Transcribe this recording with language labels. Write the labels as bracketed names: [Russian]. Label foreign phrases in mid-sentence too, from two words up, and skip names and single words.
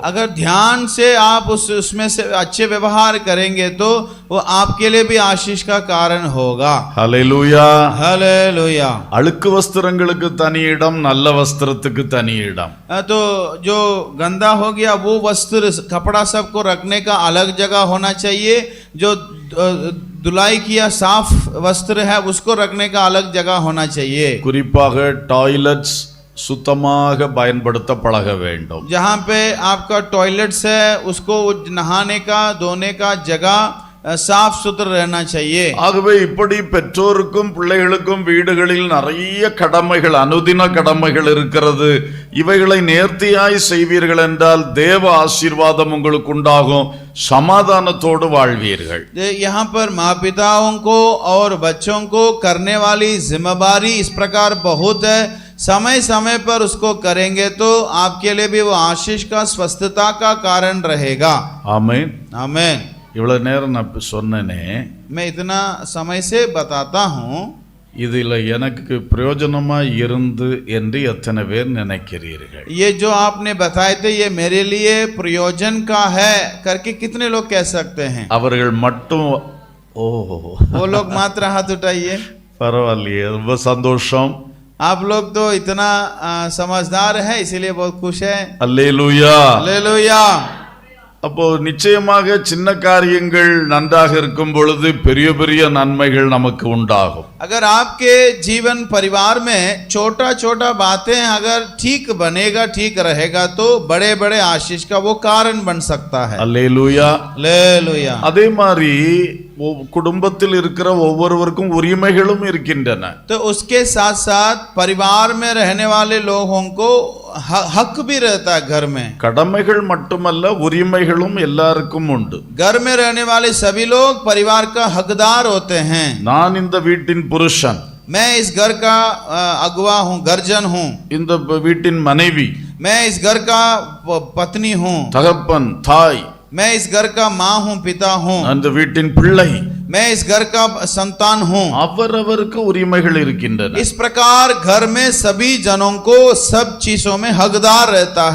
[Hindi] अगर ध्यान से आप उसमें से अच्छे व्यवहार करेंगे तो वो आपके लिए भी आशीष का कारण होगा। [Tamil] ஹல்லேலூயா. [Hindi] हालेलुया। [Tamil] அழுக்கு வஸ்திரங்களுக்கு தனி இடம், நல்ல வஸ்திரத்துக்கு தனி இடம். [Hindi] तो जो गंदा हो गया वो वस्त्र कपड़ा सबको रखने का अलग जगह होना चाहिए, जो धुलाई किया साफ वस्त्र है उसको रखने का अलग जगह होना चाहिए। [Tamil] குறிப்பாக டாய்லெட்ஸ் சுத்தமாக பயன்படுத்த பழக வேண்டும். [Hindi] जहाँ पे आपका टॉयलेट्स है उसको नहाने का धोने का जगह साफ सुथरा रहना चाहिए। [Tamil] ஆகவே இப்படி பெற்றோருக்கும் பிள்ளைகளுக்கும் வீடுகளில் நிறைய கடமைகள், அனுதின கடமைகள் இருக்கிறது. இவைகளை நேர்த்தியாய் செய்வீர்கள் என்றால் தேவ ஆசீர்வாதம் உங்களுக்கு உண்டாகும், சமாதானத்தோடு வாழ்வீர்கள். [Hindi] यहाँ पर माँ पिताओं को और बच्चों को करने वाली जिम्मेदारी इस प्रकार बहुत है। समय समय पर उसको करेंगे तो आपके लिए भी वो आशीष का स्वस्थता का कारण रहेगा। [Tamil] ஆமென். [Hindi] आमीन। [Tamil] இவ்வளவு நேரம் நான் சொன்னேனே, [Hindi] मैं इतना समय से बताता हूँ, [Tamil] இதில் எனக்கு பிரயோஜனமா இருந்து என்று எத்தனை பேர் நினைக்கிறீர்கள்? [Hindi] ये जो आपने बताए थे ये मेरे लिए प्रयोजन का है करके कितने लोग कह सकते हैं? [Tamil] அவர்கள் மட்டும் ஓஹோ, [Hindi] वो लोग मात्र हाथ उठाइए। [Tamil] பரவாயில்லையே, ரொம்ப சந்தோஷம். [Hindi] आप लोग तो इतना समझदार है इसीलिए बहुत खुश है। [Tamil] அல்லேலூயா. [Hindi] हालेलुया। [Tamil] அப்போ நிச்சயமாக சின்ன காரியங்கள் நன்றாக இருக்கும் பொழுது பெரிய பெரிய நன்மைகள் நமக்கு உண்டாகும். [Hindi] अगर आपके जीवन परिवार में छोटा छोटा बातें अगर ठीक बनेगा, ठीक रहेगा तो बड़े बड़े आशीष का वो कारण बन सकता है। [Tamil] அல்லேலூயா. [Hindi] हालेलुया। [Tamil] அதே மாதிரி குடும்பத்தில் இருக்கிற ஒவ்வொருவருக்கும் உரிமைகளும் இருக்கின்றன. [Hindi] तो उसके साथ साथ परिवार में रहने वाले लोगों को हक भी रहता है घर में। [Tamil] கடமைகள் மட்டுமல்ல, உரிமைகளும் எல்லாருக்கும் உண்டு. [Hindi] घर में रहने वाले सभी लोग परिवार का हकदार होते हैं। [Tamil] நான் இந்த வீட்டின் புருஷன், [Hindi] मैं इस घर का अगुवा हूँ, गर्जन हूँ। [Tamil] இந்த வீட்டின் மனைவி, [Hindi] मैं इस घर का पत्नी हूँ। [Tamil] தகப்பன், தாய், [Hindi] मैं इस घर का माँ हूँ, पिता हूँ। [Tamil] அந்த வீட்டின் பிள்ளை, [Hindi] मैं इस घर का संतान हूँ। [Tamil] அவரவருக்கு உரிமைகள் இருக்கின்றன. [Hindi] इस प्रकार घर में सभी जनों को सब चीजों में हकदार रहता है।